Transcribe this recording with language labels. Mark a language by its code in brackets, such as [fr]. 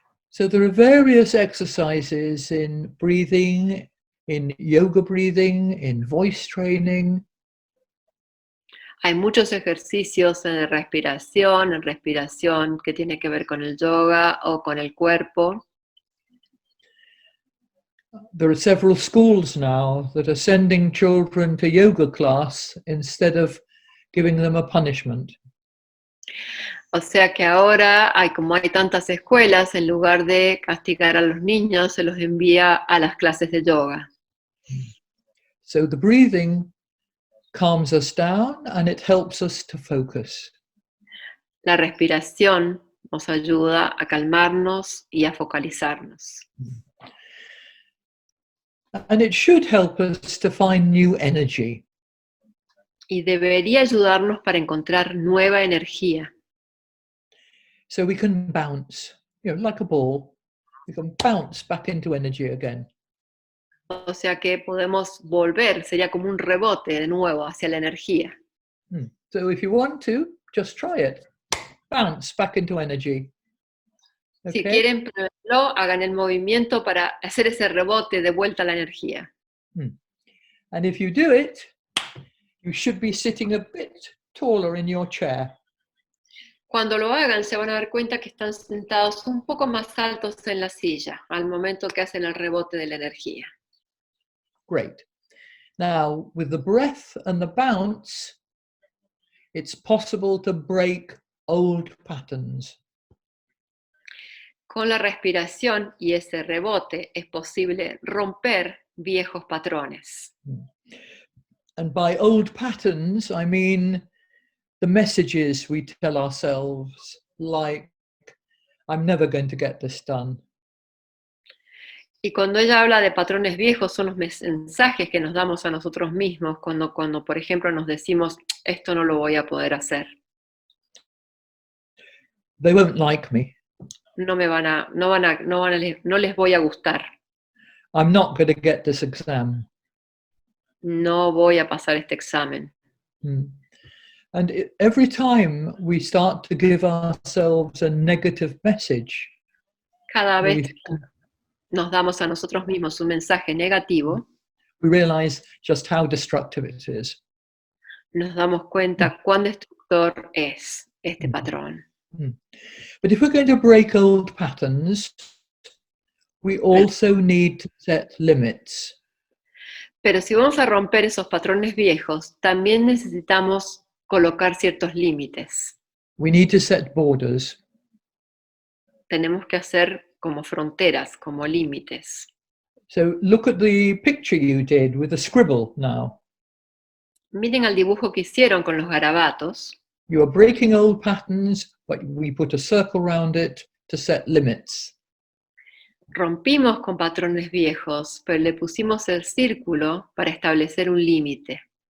[en] So there are various exercises in breathing, in yoga breathing, in voice training. [es] Hay muchos ejercicios en respiración que tiene que ver con el yoga o con el cuerpo. [en] There are several schools now that are sending children to yoga class instead of giving them a punishment. [es] O sea que ahora, como hay tantas escuelas, en lugar de castigar a los niños, se los envía a las clases de yoga. [en] So the breathing calms us down and it helps us to focus. [es] La respiración nos ayuda a calmarnos y a focalizarnos. [en] And it should help us to find new energy. [es] Y debería ayudarnos para encontrar nueva energía. [en] So we can bounce, like a ball. We can bounce back into energy again. [es] O sea que podemos volver, sería como un rebote de nuevo hacia la energía. [en] So if you want to, just try it. Bounce back into energy. [es] Si [en] Okay? [es] quieren pruébenlo, hagan el movimiento para hacer ese rebote de vuelta a la energía. [en] And if you do it, you should be sitting a bit taller in your chair. [es] Cuando lo hagan, se van a dar cuenta que están sentados un poco más altos en la silla al momento que hacen el rebote de la energía. [en] Great. Now, with the breath and the bounce, it's possible to break old patterns. [es] Con la respiración y ese rebote es posible romper viejos patrones. [en] And by old patterns, I mean the messages we tell ourselves, like, I'm never going to get this done. [es] Y cuando ella habla de patrones viejos, son los mensajes que nos damos a nosotros mismos cuando por ejemplo, nos decimos, esto no lo voy a poder hacer. [en] They won't like me. [es] No les voy a gustar. [en] I'm not going to get this exam. [es] No voy a pasar este examen. [en] And every time we start to give ourselves a negative message, [es] Cada vez nos damos a nosotros mismos un mensaje negativo, [en] we realize just how destructive it is. [es] nos damos cuenta cuán destructor es este patrón. [en] But if we're going to break old patterns, we also need to set limits. [es] Pero si vamos a romper esos patrones viejos, también necesitamos colocar ciertos límites. [en] We need to set borders. [es] Tenemos que hacer como fronteras, como límites. [en] So look at the picture you did with the scribble now. [es] Miren al dibujo que hicieron con los garabatos. [en] You are breaking old patterns, but we put a circle around it to set limits. [es] Rompimos con patrones viejos, pero le pusimos el círculo para establecer un límite.